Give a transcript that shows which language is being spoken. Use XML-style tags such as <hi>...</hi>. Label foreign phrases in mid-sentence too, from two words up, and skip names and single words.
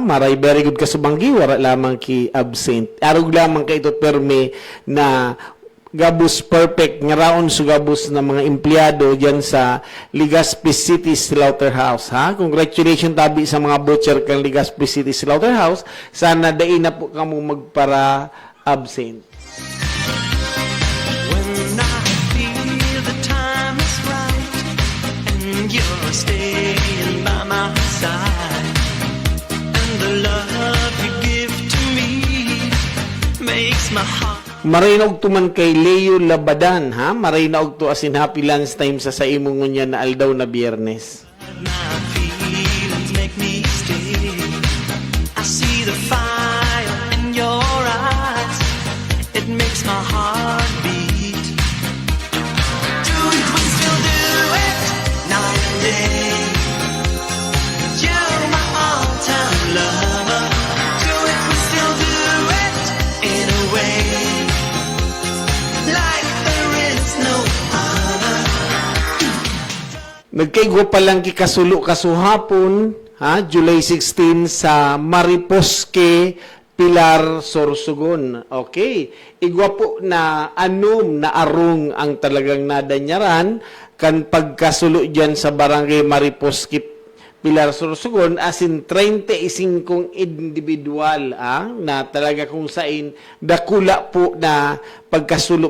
<bik>Maray</bik> <en>very good</en> <bik>ka sa banggi, wala lamang ki absent. Arog lamang ka ito perme na gabus perfect nga raon sa gabus ng mga empleyado diyan sa Legazpi City Slaughterhouse, ha? Congratulations tabi sa mga butcher kang Legazpi City Slaughterhouse. Sana dai na po kamo magpara absent.</bik> <en>When I feel the time is right and you're staying by my side, and the love you give to me makes my heart.</en> <bik>Marinog tuman kay Leo Labadan, ha? Marinog to asin</bik> <en>happy lunch time</en> <bik>sa imong ngunya na aldaw na Biyernes.</bik> <en>My feelings make me stay. I see the fire in your eyes. It makes my heart beat. Do it, we still do it, night and day. You're my all-time lover. Do it, we still do it, in a way, like there is no other.</en> <bik>Nagkaigwa pa lang kikasulo kasuhapon, ha? July 16 sa Mariposque, Pilar, Sorsogon.</bik> <en>Okay.</en> <bik>Igwa po na anom na arong ang talagang nadanyaran kan pagkasulo dyan sa barangay Mariposque, Pilar, Sorsogon, asin 35 individual na talaga kung sain dakula po na pagkasulo.</bik>